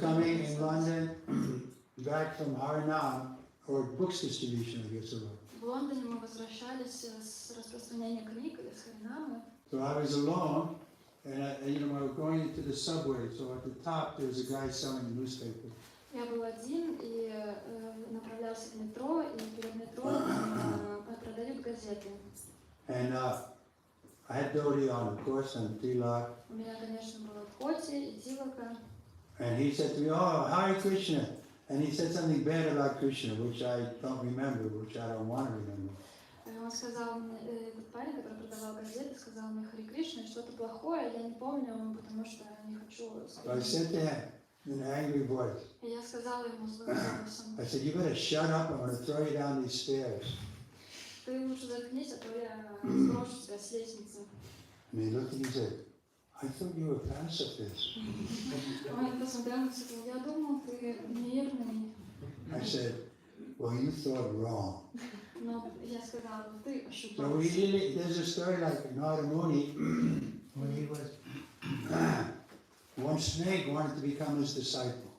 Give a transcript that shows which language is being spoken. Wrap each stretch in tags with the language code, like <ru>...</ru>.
<en>coming in London back from Harinam, or books distribution, I guess it was.</en> <ru>В Лондоне мы возвращались с распространения книг или с Харинамы.</ru> <en>So I was alone, and I was going into the subway. So at the top, there was a guy selling a newspaper.</en> <ru>Я был один и направлялся в метро, и перед метро продают газеты.</ru> <en>And I had dhoti on, of course, and tilak.</en> <ru>У меня, конечно, было коти и тилока.</ru> <en>And he said to me, "Oh, Hare Krishna." And he said something bad about Krishna, which I don't remember, which I don't want to remember.</en> <ru>Он сказал мне, этот парень, который продавал газеты, сказал мне Харе Кришна, что-то плохое, я не помню, потому что не хочу</ru> <en>So I said to him in an angry voice,</en> <ru>И я сказала ему злым голосом,</ru> <en>I said, "You better shut up. I'm going to throw you down these stairs."</en> <ru>ты лучше заткнись, а то я сброшу тебя с лестницы.</ru> <en>And he looked and he said, "I thought you were pacifist."</en> <ru>Он посмотрел на меня и сказал, я думал, ты мирный.</ru> <en>I said, "Well, you thought wrong."</en> <ru>Но я сказала, ты</ru> <en>So</en> <ru>ошибался.</ru> <en>there's a story like Narada Muni, when he was, one snake wanted to become his disciple.</en>